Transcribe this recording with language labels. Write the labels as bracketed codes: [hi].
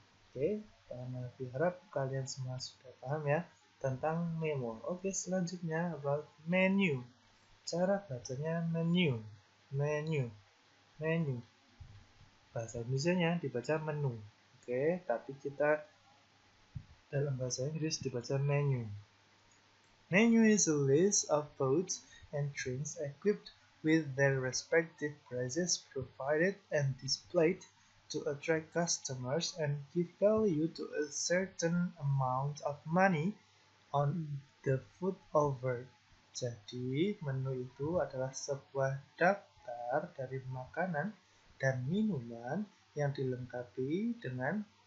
[id] Oke, dan harap kalian semua sudah paham ya tentang memo. Oke, selanjutnya about menu. Cara bacanya menu, menu, menu. Bahasa Indonesia dibaca menu. Oke, tapi kita dalam bahasa Inggris dibaca menu. [en] Menu is a list of foods and drinks equipped with their respective prices provided and displayed to attract customers and give value to a certain amount of money on the food offered. [id] Jadi, menu itu adalah sebuah daftar dari makanan dan minuman yang dilengkapi dengan